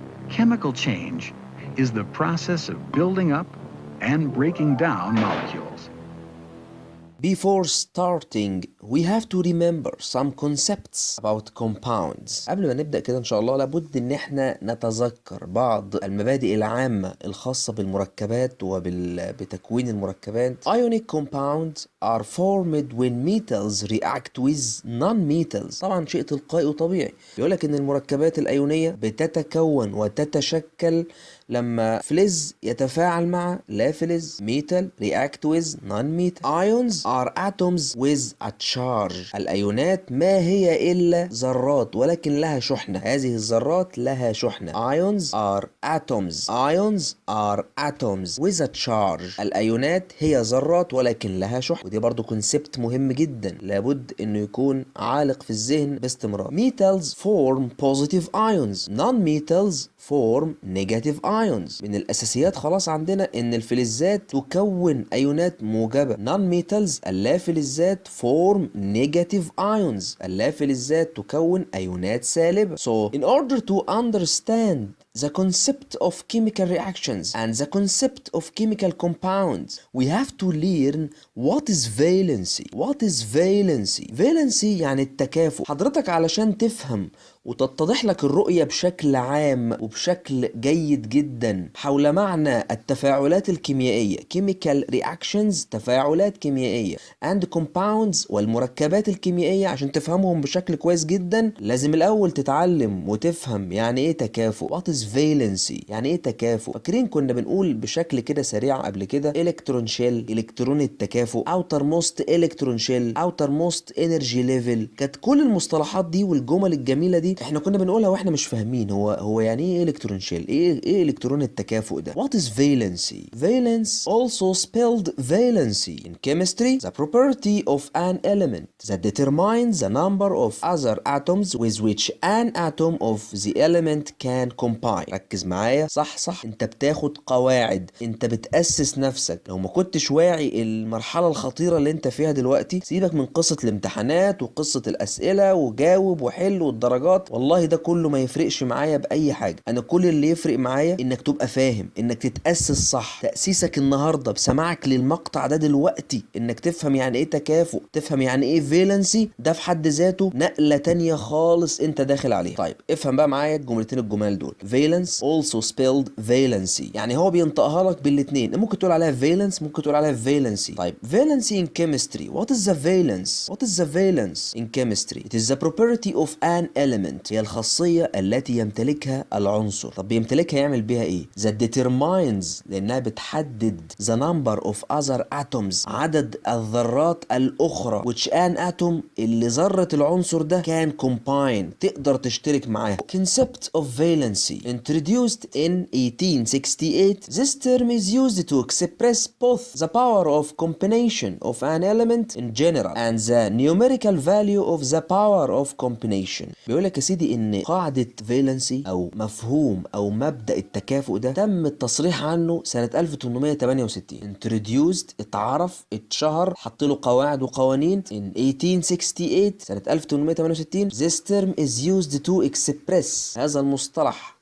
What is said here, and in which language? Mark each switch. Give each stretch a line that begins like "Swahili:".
English: Chemical change is the process of building up and breaking down molecules. Before starting, we have to remember some concepts about compounds.
Arabic: قبل ما نبدأ كده إن شاء الله لابد إن إحنا نتذكر بعض المبادئ العامة الخاصة بالمركبات وبتكوين المركبات.
English: Ionic compounds are formed when metals react with non-metals.
Arabic: طبعا شيء تلقائي وطبيعي. بيقولك إن المركبات الأيونية بتتكون وتتشكل لما فلز يتفاعل مع لا فلز.
English: metal react with non-metal. Ions are atoms with a charge.
Arabic: الأيونات ما هي إلا ذرات ولكن لها شحنة. هذه الذرات لها شحنة.
English: Ions are atoms. Ions are atoms with a charge.
Arabic: الأيونات هي ذرات ولكن لها شحنة. ودي برضو كونسبت مهم جدا لابد إنه يكون عالق في الذهن باستمرار.
English: Metals form positive ions. Non-metals form negative ions.
Arabic: من الأساسيات خلاص عندنا إن الفلزات تكون أيونات موجبة.
English: Non-metals اللافلزات form negative ions.
Arabic: اللافلزات تكون أيونات سالبة.
English: So in order to understand the concept of chemical reactions and the concept of chemical compounds, we have to learn what is valency. What is valency?
Arabic: Valency يعني التكافؤ. حضرتك علشان تفهم وتتضح لك الرؤية بشكل عام وبشكل جيد جدا حول معنى التفاعلات الكيميائية chemical reactions تفاعلات كيميائية and compounds والمركبات الكيميائية، عشان تفهمهم بشكل كويس جدا لازم الأول تتعلم وتفهم يعني إيه تكافؤ.
English: What is valency؟
Arabic: يعني إيه تكافؤ؟ فاكرين كنا بنقول بشكل كده سريع قبل كده إلكترون شيل، إلكترون التكافؤ، outermost electron shell، outermost energy level. كانت كل المصطلحات دي والجمل الجميلة دي احنا كنا بنقولها واحنا مش فاهمين هو يعني ايه الكترون شيل، ايه الكترون التكافؤ ده.
English: What is valency? Valence also spelled valency in chemistry, the property of an element that determines the number of other atoms with which an atom of the element can combine.
Arabic: ركز معايا، صح انت بتاخد قواعد، انت بتأسس نفسك. لو ما كنتش واعي المرحلة الخطيرة اللي انت فيها دلوقتي سيبك من قصة الامتحانات وقصة الأسئلة وجاوب وحل والدرجات، والله ده كله ما يفرقش معايا بأي حاجة. أنا كل اللي يفرق معايا إنك تبقى فاهم، إنك تتأسس صح. تأسيسك النهاردة بسماعك للمقطع ده دلوقتي إنك تفهم يعني إيه تكافؤ، تفهم يعني إيه فالنسي، ده في حد ذاته نقلة تانية خالص أنت داخل عليها. طيب افهم بقى معايا الجملتين الجمال دول.
English: valence also spelled valency،
Arabic: يعني هو بينطقها لك بالاتنين، ممكن تقول عليها valence ممكن تقول عليها valency.
English: طيب valency in chemistry، what is the valence؟ what is the valence in chemistry؟ it is the property of an element،
Arabic: هي الخاصية التي يمتلكها العنصر. طب بيمتلكها يعمل بيها ايه؟
English: that determines،
Arabic: لانها بتحدد
English: the number of other atoms،
Arabic: عدد الذرات الاخرى
English: which an atom،
Arabic: اللي ذرة العنصر ده
English: can combine،
Arabic: تقدر تشترك معاها.
English: concept of valency introduced in 1868. this term is used to express both the power of combination of an element in general and the numerical value of the power of combination.
Arabic: بيقولك يا سيدي ان قاعدة فالنسي او مفهوم او مبدأ التكافؤ ده تم التصريح عنه سنة 1868. introduced اتعرف اتشهر حط له قواعد وقوانين in 1868 سنة 1868.
English: this term is used to express،
Arabic: هذا المصطلح